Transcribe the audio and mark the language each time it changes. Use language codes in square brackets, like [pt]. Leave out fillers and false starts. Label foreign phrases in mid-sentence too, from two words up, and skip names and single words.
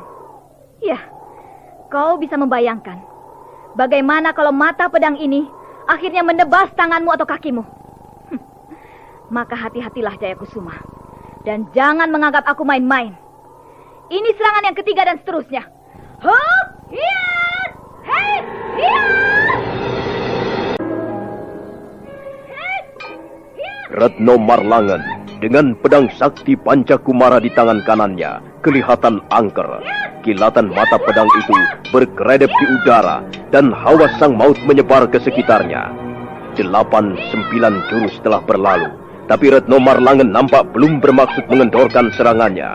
[id] Ya, kau bisa membayangkan bagaimana kalau mata pedang ini akhirnya menebas tanganmu atau kakimu. Maka hati-hatilah Jayakusuma. Dan jangan menganggap aku main-main. Ini serangan yang ketiga dan seterusnya. Hop, hiat, hei, hiat. Retno Marlangen dengan pedang sakti Pancakumara di tangan kanannya kelihatan angker. Kilatan mata pedang itu berkeredap di udara dan hawa sang maut menyebar ke sekitarnya. 8-9 jurus telah berlalu, tapi Retno Marlangen nampak belum bermaksud mengendorkan serangannya.